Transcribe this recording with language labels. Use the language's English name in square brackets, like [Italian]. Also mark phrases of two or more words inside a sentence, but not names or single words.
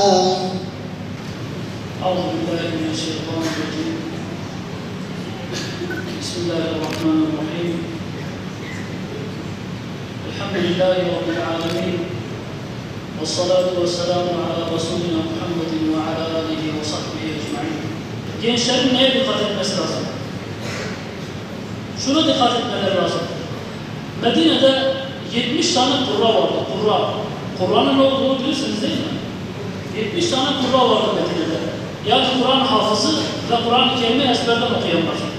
[Arabic] أعوذ بالله من الشيطان الرجيم. بسم الله الرحمن الرحيم. الحمد لله رب العالمين، والصلاة والسلام على رسولنا محمد وعلى آله وصحبه أجمعين. [Turkish] Gençlerin neye dikkat etmesi lazım? Şuna dikkat etmeleri lazım. Medine'de 70 tane kurra vardı. Kur'an'ın ne olduğunu bilirsiniz değil mi? 70 tane kurra vardı Medine'de. Yani Kur'an hafızı ve Kur'an-ı Kerim'i ezberden okuyanlar.